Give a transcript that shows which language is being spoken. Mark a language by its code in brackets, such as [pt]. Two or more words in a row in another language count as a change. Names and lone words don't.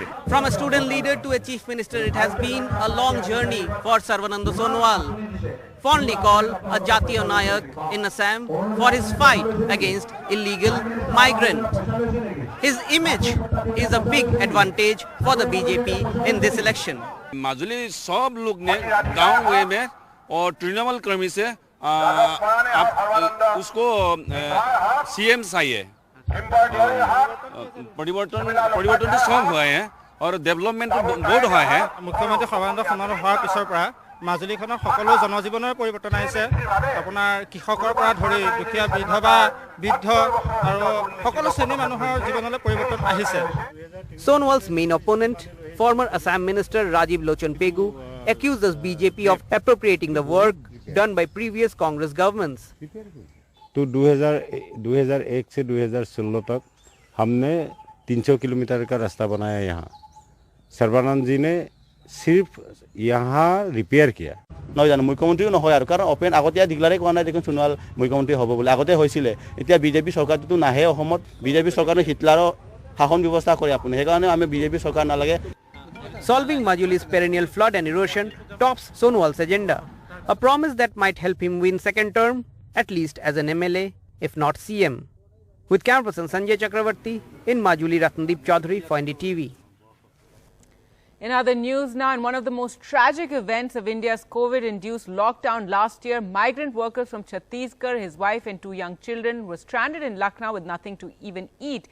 [en] From a student leader to a chief minister, it has been a long journey for Sarbanand Sonowal, fondly called a Jatiya Nayak in Assam for his fight against illegal migrant. His image is a big advantage for the BJP in this election. [hi] माजुली सब लोग ने गांव में और तृणमूल कर्मी से उसको सीएम चाहिए परिवर्तन तो सब हुआ है और डेवलपमेंट बहुत हुआ है [as] मुख्यमंत्री सर्बानंद सोनोवाल होৱাৰ পিছৰ পৰা মাজুলীখনৰ সকলো জনজীৱনৰ পৰিৱৰ্তন আহিছে আপোনাৰ কৃষকৰ পৰা ধৰি দুখীয়া বিধৱা বৃদ্ধ আৰু সকলো শ্ৰেণী মানুহৰ জীৱনলৈ পৰিৱৰ্তন আহিছে [en] Sonowal's main opponent, former Assam Minister Rajiv Lochan Pegu, accuses BJP of appropriating the work done by previous Congress governments. [hi] तो 2001 से 2016 तक हमने 300 किलोमीटर का रास्ता बनाया यहाँ सर्बानंद जी ने सिर्फ यहाँ रिपेयर किया [as] নহয় জানো মুখ্যমন্ত্ৰীও নহয় আৰু কাৰণ অপেন আগতে ডিক্লাৰে কোৱা নাই দেখোন সোণোৱাল মুখ্যমন্ত্ৰী হ'ব বুলি আগতে হৈছিলে এতিয়া বিজেপি চৰকাৰটো নাহে অসমত বিজেপি চৰকাৰে হিটলাৰৰ শাসন ব্যৱস্থা কৰে আপুনি সেইকাৰণে আমি বিজেপি চৰকাৰ নালাগে [en] Solving Majuli's perennial flood and erosion tops Sonowal's agenda, a promise that might help him win second term, at least as an MLA, if not CM. With camera person Sanjay Chakravarti in Majuli, Ratndeep Chaudhary for NDTV. In other news now, in one of the most tragic events of India's COVID-induced lockdown last year, migrant workers from Chhattisgarh, his wife and 2 young children were stranded in Lucknow with nothing to even eat.